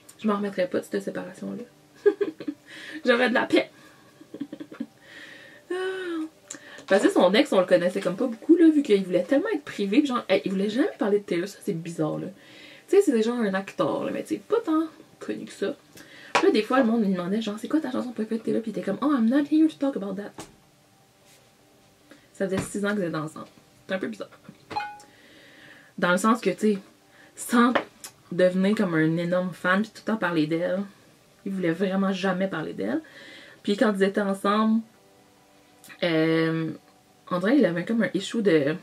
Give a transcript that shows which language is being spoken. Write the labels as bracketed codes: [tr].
[fr] Je m'en remettrais pas de cette séparation-là. J'aurais de la paix. Parce que son ex, on le connaissait comme pas beaucoup, là, vu qu'il voulait tellement être privé. Puis genre, il voulait jamais parler de Taylor. Ça, c'est bizarre, là. Tu sais, c'est déjà un acteur, là, mais tu sais, pas tant connu que ça. Puis là, des fois, le monde lui demandait, genre, c'est quoi ta chanson préférée de Taylor? Puis il était comme, [en] oh, I'm not here to talk about that. [fr] Ça faisait 6 ans que vous êtes ensemble. C'est un peu bizarre. Dans le sens que, tu sais, sans devenir comme un énorme fan, puis tout le temps parler d'elle, il voulait vraiment jamais parler d'elle. Puis quand ils étaient ensemble, on dirait qu'il avait comme un issue de...